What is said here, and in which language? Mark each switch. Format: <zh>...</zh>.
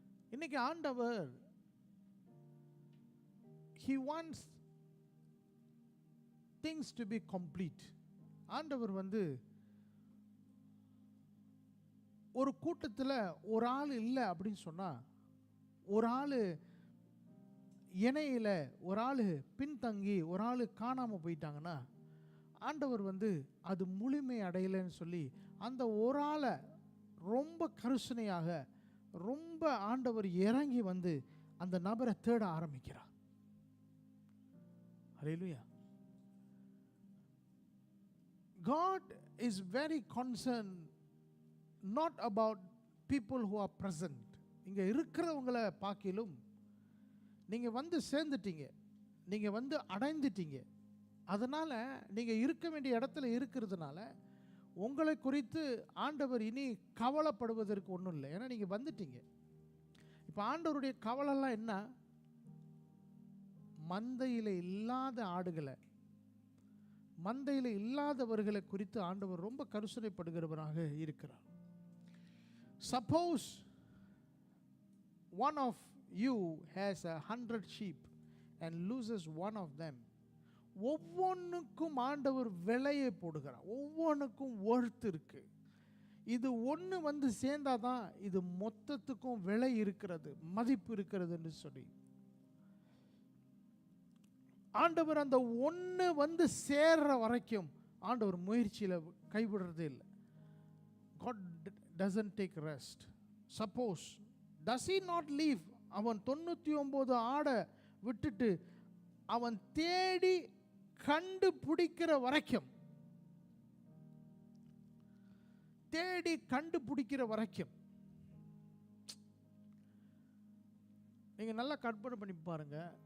<ta>இன்னைக்கு ஆண்டவர்</ta> <en>he wants things to be complete.</en> <ta>ஆண்டவர் வந்து ஒரு கூட்டத்தில் ஒரு ஆள் இல்லை அப்படின்னு சொன்னால், ஒரு ஆள் இணையில், ஒரு ஆள் பின்தங்கி, ஒரு ஆள் காணாமல் போயிட்டாங்கன்னா, ஆண்டவர் வந்து அது முழுமை அடையலைன்னு சொல்லி அந்த ஒரு ஆளை ரொம்ப கருசனையாக, ரொம்ப ஆண்டவர் இறங்கி வந்து அந்த நபரை தேட ஆரம்பிக்கிறார். ஹல்லேலூயா.</ta> <en>God is very concerned not about people who are present.</en> <ta>இங்கே இருக்கிறவங்களை பார்க்கிலும் நீங்கள் வந்து சேர்ந்துட்டீங்க, நீங்கள் வந்து அடைந்துட்டீங்க. அதனால் நீங்கள் இருக்க வேண்டிய இடத்துல இருக்கிறதுனால உங்களை குறித்து ஆண்டவர் இனி கவலைப்படுவதற்கு ஒன்றும் இல்லை. ஏன்னா நீங்கள் வந்துட்டீங்க. இப்போ ஆண்டவருடைய கவலைலாம் என்ன? மந்தையில் இல்லாத ஆடுகளை, மந்தையில் இல்லாதவர்களை குறித்து ஆண்டவர் ரொம்ப கருசனைப்படுகிறவராக இருக்கிறார்.</ta> <en>suppose one of you has 100 sheep and loses one of them,</en> <ta>ஒவ்வொன்றுக்கும் ஆண்டவர் விலையை போடுகிறார். ஒவ்வொன்றுக்கும் ஒர்த் இருக்கு. இது ஒன்று வந்து சேர்ந்தாதான் இது மொத்தத்துக்கும் விலை இருக்கிறது, மதிப்பு இருக்கிறது என்று சொல்லி ஆண்டவர் அந்த ஒன்று வந்து சேர்ற வரைக்கும் ஆண்டவர் முயற்சியில் கைவிடுறதே இல்லை.</ta> <en>God doesn't take rest. Suppose does he not leave?</en> <ta>அவன் 99 ஆடை விட்டுட்டு அவன் தேடி கண்டுபிடிக்கிற வரைக்கும், தேடி கண்டுபிடிக்கிற வரைக்கும், நீங்க நல்லா கற்பனை பண்ணி பாருங்க.</ta>